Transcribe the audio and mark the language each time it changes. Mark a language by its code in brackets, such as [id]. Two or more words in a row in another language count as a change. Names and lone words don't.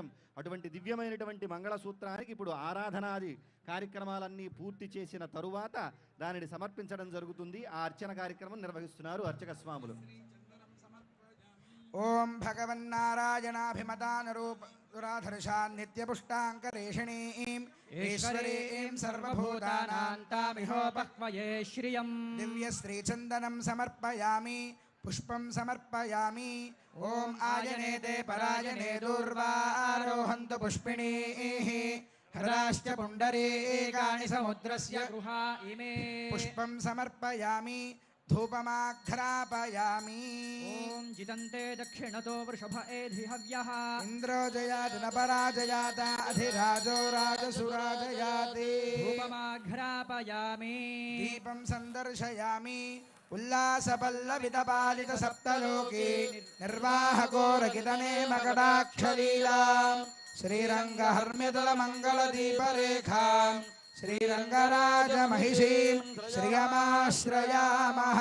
[te] అటువంటి దివ్యమైనటువంటి మంగళసూత్రానికి ఇప్పుడు ఆరాధనాది కార్యక్రమాలన్నీ పూర్తి చేసిన తరువాత దానిని సమర్పించడం జరుగుతుంది. ఆ అర్చన కార్యక్రమం నిర్వహిస్తున్నారు అర్చక స్వాములు. [sa] ఓం భగవన్నారాయణాభిమతానరూప నిత్యపుష్టాంకరేషిణీం ఈశ్వరీం సర్వభూతానాం तामिहोपक्वये श्रियम् దివ్యశ్రీచందనం సమర్పయామి పుష్పం సమర్పయామి. ఓం ఆయనేతే పరాయణే దూర్వారోహంతు పుష్పిణీః హృదాశ్చ పుండరీకాని సముద్రస్య गृहा इमे పుష్పం సమర్పయామి ధూపమాఘ్రాపయామి. ॐ जितन्ते दक्षिणतो वृषभ एधि हव्यः ఇంద్రో జయాతి న పరాజయాత అధిరాజో రాజసురాజయాతి. धूपमाघ्रापयामि దీపం సందర్శయామి ఉల్లాసపల్లవితపాలిత సప్తలోకి నిర్వాహకోరకితనే మకటాక్షలీలాం శ్రీరంగహర్మ్యతల మంగళ దీపరేఖాం శ్రీరంగరాజ మహిషీం శ్రియమాశ్రయామః.